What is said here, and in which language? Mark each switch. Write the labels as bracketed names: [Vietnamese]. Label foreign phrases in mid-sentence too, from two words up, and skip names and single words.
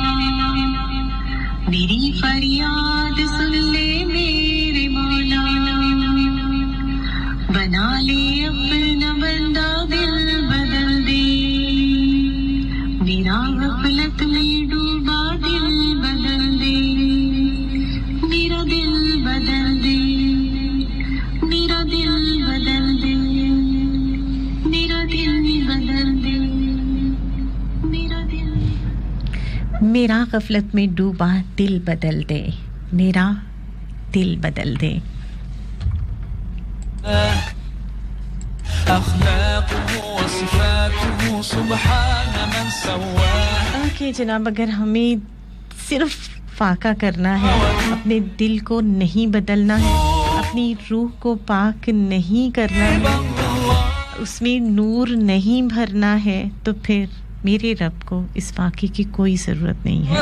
[Urdu] میری فریاد سن لے میرے مولا بنا لے اپنا بندہ دل بدل دے میرا غفلت میں ڈوبا دل بدل دے میرا دل بدل دے میرا دل بدل دے میرا دل بدل دے میرا دل बदल दे मेरा दिल बदल दे मेरा दिल बदल दे मेरा दिल میرا غفلت میں ڈوبا دل بدل دے میرا دل بدل دے मेरा दिल बदल दे [Arabic] أخلاقه وصفاته سبحان من سواه [Urdu] اوکے جناب اگر ہمیں صرف فاقہ کرنا ہے اپنے دل کو نہیں بدلنا ہے اپنی روح کو پاک نہیں کرنا ہے اس میں نور نہیں بھرنا ہے تو پھر میرے رب کو اس فاقے کی کوئی ضرورت نہیں ہے